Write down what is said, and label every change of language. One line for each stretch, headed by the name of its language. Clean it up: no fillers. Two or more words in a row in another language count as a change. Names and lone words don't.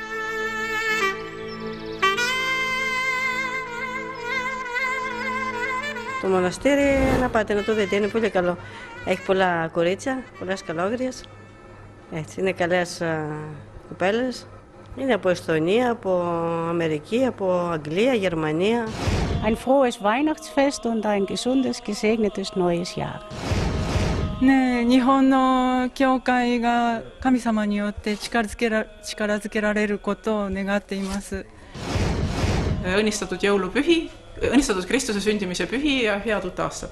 Greek: Το μοναστήρι να πάτε να το δείτε, είναι πολύ καλό. Έχει πολλά κορίτσια, πολλές καλόγριες. Έτσι, είναι καλές κοπέλες. Είναι από Εστονία, από Αμερική, από Αγγλία, Γερμανία.
German: Ein frohes Weihnachtsfest und ein gesundes, gesegnetes neues Jahr.
Japanese: ね、日本の教会が神様によって力づけられることを願っています。
Estonian: Õnnistatud jõulupühi, õnnistatud Kristuse sündimise pühi ja head uut aastat.